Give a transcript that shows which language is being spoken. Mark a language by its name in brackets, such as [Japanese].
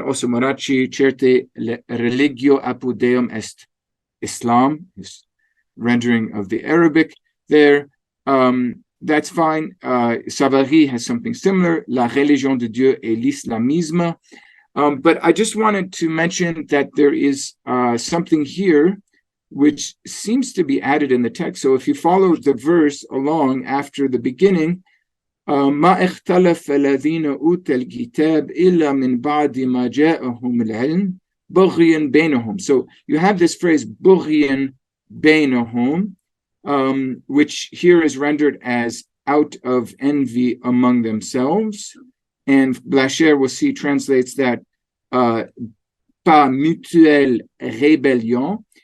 [English] Also Marachi, [Latin] certe religio apud Deum est Islam, [English] is rendering of the Arabic there. That's fine. Savary has something similar, [French] la religion de Dieu et l'islamisme. [English] But I just wanted to mention that there is something here which seems to be added in the text. So if you follow the verse along after the beginning, [Arabic] ما اختلف الذين أوتوا الكتاب إلا من بعد ما جاءهم العلم بغيا بينهم. [English] So you have this phrase [Arabic] بغيا بينهم, [English] which here is rendered as out of envy among themselves. And Blacher, we'll see, translates that [French] par mutuelle rébellion.